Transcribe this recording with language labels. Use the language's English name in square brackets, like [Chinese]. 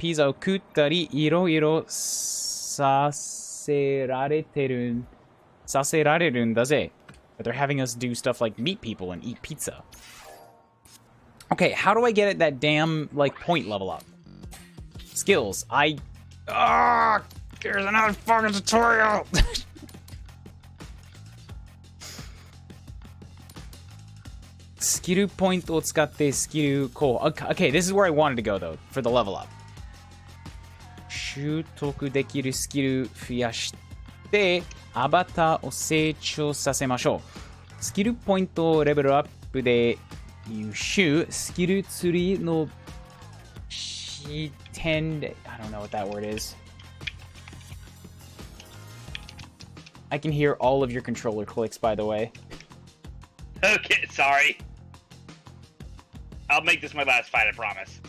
[Japanese] ピザを食ったり、いろいろさせられるんだぜ. [English] But they're having us do stuff like meet people and eat pizza. Okay, how do I get at that damn, like, point level up? Skills. There's another fucking tutorial! [Japanese] Skill point を使って skill こう [English] Okay, this is where I wanted to go, though, for the level up. [Japanese] 習得できるスキル増やして、アバターを成長させましょう。スキルポイントをレベルアップで優秀。スキルツリーの視点で [English] I don't know what that word is. I can hear all of your controller clicks, by the way. Okay, sorry. I'll make this my last fight, I promise.